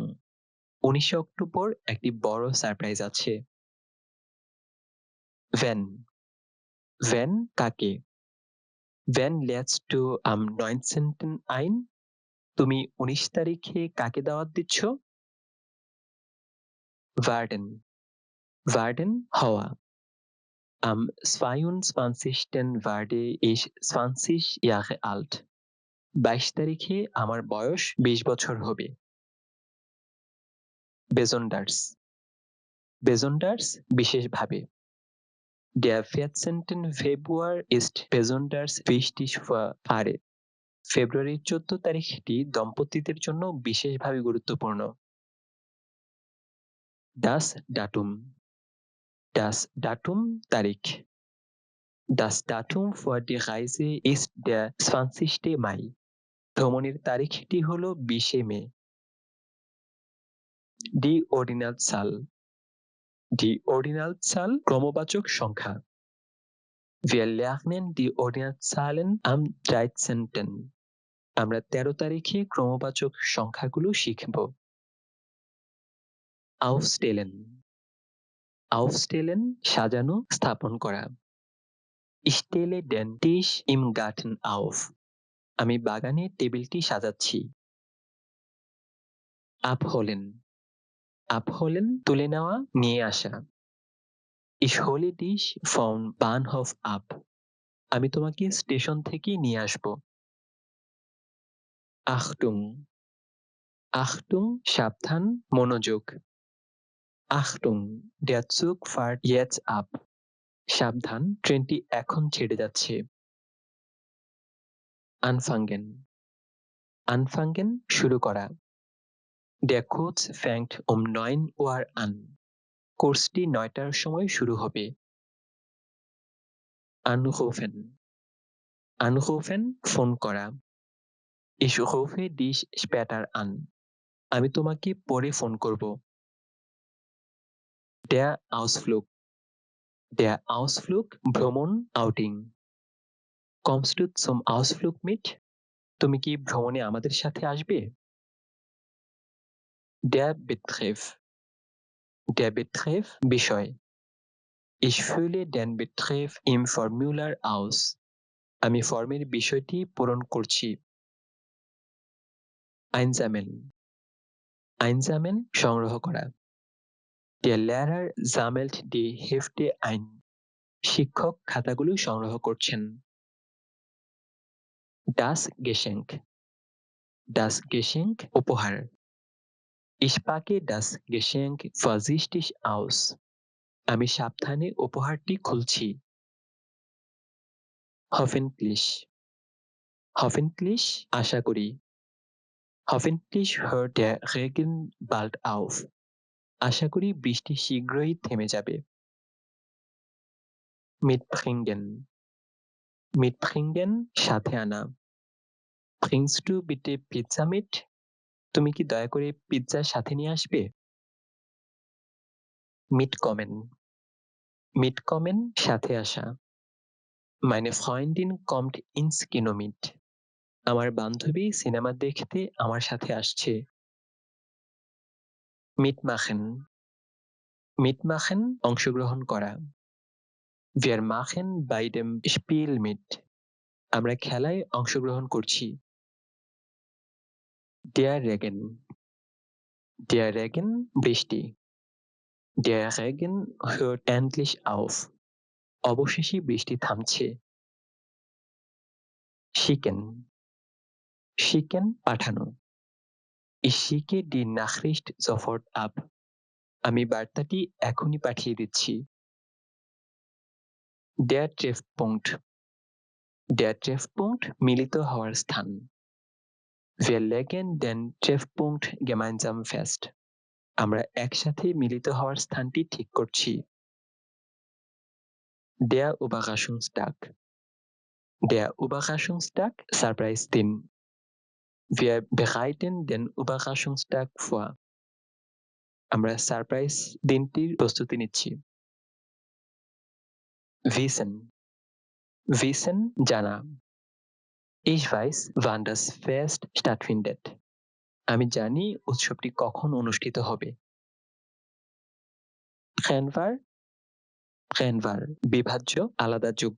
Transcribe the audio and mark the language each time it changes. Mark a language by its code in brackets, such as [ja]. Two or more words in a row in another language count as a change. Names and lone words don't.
[bn] 19 অক্টোবর একটি বড় সারপ্রাইজ আছে। [de] Wenn. Wenn কাকে? When lädst du am 19. ein? [bn] তুমি 19 তারিখে কাকে দাওয়াত দিচ্ছ? [de] Werden. Werden হওয়া। Am 22. werde ich 20 Jahre alt. [bn] 22 তারিখে আমার বয়স 20 বছর হবে। [de] Besonders. Besonders বিশেষভাবে। Der 14. Februar ist besonders wichtig für Paare. [bn] ফেব্রুয়ারির 14 তারিখটি দম্পতিদের জন্য বিশেষভাবে গুরুত্বপূর্ণ। [de] Das Datum. Das Datum তারিখ। Das Datum für die Reise ist der 20. Mai. [bn] ভ্রমণের তারিখটি হল 20 মে। [de] Die Ordinalzahl. Die Ordinalzahl [bn] ক্রমবাচক সংখ্যা। [de] Wir lernen die Ordinalzahlen am 13. [bn] আমরা 13 তারিখে ক্রমবাচক সংখ্যাগুলো শিখব। [de] Aufstellen. Aufstellen [bn] সাজানো, স্থাপন করা। [de] Ich stelle den Tisch im Garten auf. [bn] আমি বাগানে টেবিলটি সাজাচ্ছি। Abholen. Abholen তুলে নেওয়া, নিয়ে আসা। [de] Ich hole dich vom Bahnhof ab. [bn] আমি তোমাকে স্টেশন থেকে নিয়ে আসব। Achtung. Achtung সাবধান, মনোযোগ। [de] Achtung, der Zug fährt jetzt ab. [bn] সাবধান, ট্রেনটি এখন ছেড়ে যাচ্ছে। [de] Anfangen. Anfangen [bn] শুরু করা। [de] Der Kurs fängt um 9 Uhr an. [bn] কোর্সটি 9টার সময় শুরু হবে। Anrufen. [de] Anrufen [bn] ফোন করা। [de] Ich rufe dich später an. [bn] আমি তোমাকে পরে ফোন করব। [de] Der Ausflug. Der Ausflug [bn] ভ্রমণ, আউটিং। [de] Kommst du zum Ausflug mit? [bn] তুমি কি ভ্রমণে আমাদের সাথে আসবে? [de] Der Betreff. Der Betreff বিষয়। Ich fülle den Betreff im Formular aus. [bn] আমি ফর্মের বিষয়টি পূরণ করছি। [de] Einsammeln. Einsammeln [bn] সংগ্রহ করা। [de] Der Lehrer sammelt die Hefte ein. [bn] শিক্ষক খাতাগুলো সংগ্রহ করছেন। [de] Das Geschenk. Das Geschenk উপহার। Ich packe das Geschenk vorsichtig aus. [bn] আমি সাবধানে উপহারটি খুলছি। Hoffentlich. Hoffentlich আশা করি। [de] Hoffentlich hört der Regen bald auf. [bn] আশা করি বৃষ্টি শীঘ্রই থেমে যাবে। [de] Mitbringen. Mitbringen [bn] সাথে আনা। [de] Bringst du bitte Pizza mit? [bn] তুমি কি দয়া করে পিৎজা সাথে নিয়ে আসবে? Mitkommen. Mitkommen সাথে আসা। [de] Meine Freundin kommt ins Kino mit. [bn] আমার বান্ধবী সিনেমা দেখতে আমার সাথে আসছে। [de] Mitmachen. Mitmachen [bn] অংশগ্রহণ করা। [de] Wir machen bei dem Spiel mit. [bn] আমরা খেলায় অংশগ্রহণ করছি। [de] Der Regen. Der Regen বৃষ্টি। Der Regen hört endlich auf. [bn] অবশেষে বৃষ্টি থামছে। Schicken. [de] Schicken পাঠানো। Ich schicke die Nachricht sofort ab. [bn] আমি বার্তাটি এখনই পাঠিয়ে দিচ্ছি। [de] Der Treffpunkt. Der Treffpunkt [bn] মিলিত হওয়ার স্থান। [de] Wir legen den Treffpunkt gemeinsam fest. [bn] আমরা একসাথে মিলিত হওয়ার স্থানটি ঠিক করছি। [de] Der Überraschungstag. Der Überraschungstag [bn] সারপ্রাইজ দিন। [de] Wir bereiten den Überraschungstag vor. [bn] আমরা সারপ্রাইজ দিনটির প্রস্তুতি নিচ্ছি। [de] Wissen. Wissen জানা। Ich weiß, wann das Fest stattfindet. [bn] আমি জানি উৎসবটি কখন অনুষ্ঠিত হবে। [de] Trennwahl. Trennwahl [bn] বিভাজ্য, আলাদা যোগ্য।